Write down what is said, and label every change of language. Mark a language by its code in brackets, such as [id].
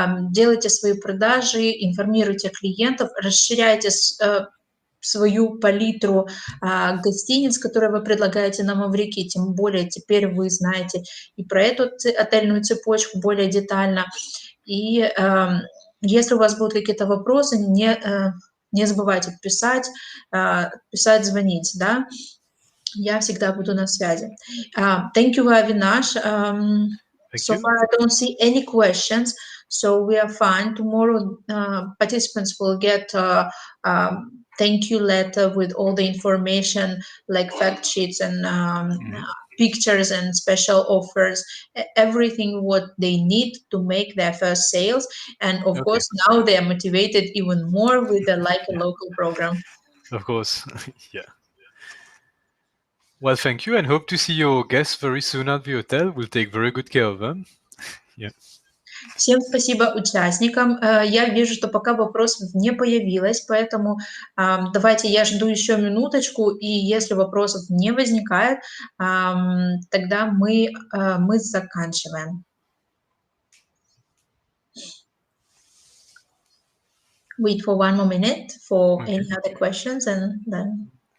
[ru] Делайте свои продажи, информируйте клиентов, расширяйте свою палитру гостиниц, которые вы предлагаете на Маврикии, тем более теперь вы знаете и про эту отельную цепочку более детально. И если у вас будут какие-то вопросы, не забывайте писать, звонить, да. Я всегда буду на связи. [en] Thank you, Avinash. So far, I don't see any questions, so we are fine. Tomorrow, participants will get thank you letter with all the information like fact sheets and pictures and special offers, everything what they need to make their first sales. And of course, now they are motivated even more with the Like a Local program. Of course, yeah. Well, thank you, and hope to see your guests very soon at the hotel. We'll take very good care of them. Yeah. [ru] Всем спасибо участникам. Я вижу, что пока вопросов не появилось, поэтому давайте я жду еще минуточку, и если вопросов не возникает, тогда мы заканчиваем. [en] Wait for one more minute for any other questions, and then.